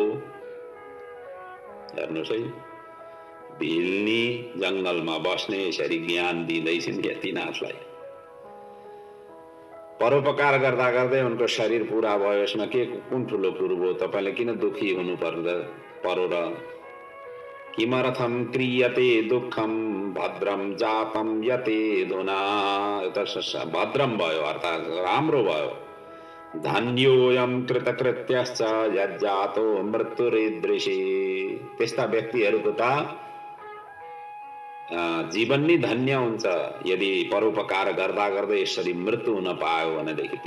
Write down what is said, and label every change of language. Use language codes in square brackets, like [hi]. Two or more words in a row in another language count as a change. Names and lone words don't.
[ne] हेर्नुहोस् है, भिल्नी जंगलमा बस्ने यसरी ज्ञान दिँदैछन् यतिनाथलाई। परोपकार गर्दा गर्दै उनको शरीर पूरा भयो, यसमा के कुन ठुलो कुरो हो? तपाईले किन दुखी हुनु पर्यो र? [sa] किमर्थं क्रियते दुःखम भद्रम जातम यतेधुना। [ne] भद्रम भयो अर्थात् राम्रो भयो। [sa] धन्योऽयं कृतकृत्यश्च यज्जातो मृत्युरीदृशी। [ne] त्यस्ता व्यक्तिहरूको त जीवन नै धन्य हुन्छ यदि परोपकार गर्दा गर्दै यसरी मृत्यु हुन पायो भनेदेखि त।